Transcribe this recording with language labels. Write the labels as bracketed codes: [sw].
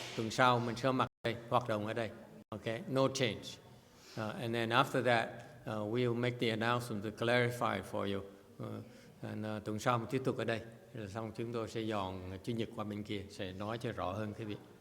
[vi] Tuần sau mình sẽ mặt đây, hoạt động ở đây. [en] Okay, no change. And then after that, we'll make the announcement to clarify for you. [vi] And tuần sau mình tiếp tục ở đây. Rồi xong chúng tôi sẽ dọn Chủ nhật qua bên kia, sẽ nói cho rõ hơn cái việc.